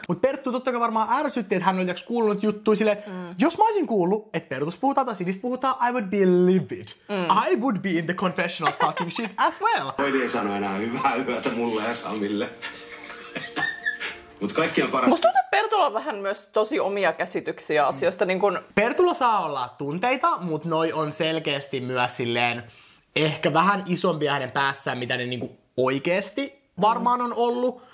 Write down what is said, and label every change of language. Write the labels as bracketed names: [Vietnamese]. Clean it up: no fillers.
[Finnish] Mut Perttu totta kai varmaan ärsytti, että hän oli kuullut juttuja silleen, että jos mä olisin kuullut, että Pertus puhutaan tai Sidistä puhutaan, [English] I would be livid. I would be in the confessional talking shit as well. [Finnish] Noidi ei sano enää hyvää yötä mulle ja Samille. Mut kaikki on parasta. Musta tuntuu, että Pertulla on vähän myös tosi omia käsityksiä asioista. Niin kun... Pertulla saa olla tunteita, mutta noi on selkeästi myös silleen ehkä vähän isompia hänen päässään, mitä ne niinku oikeesti varmaan on ollut.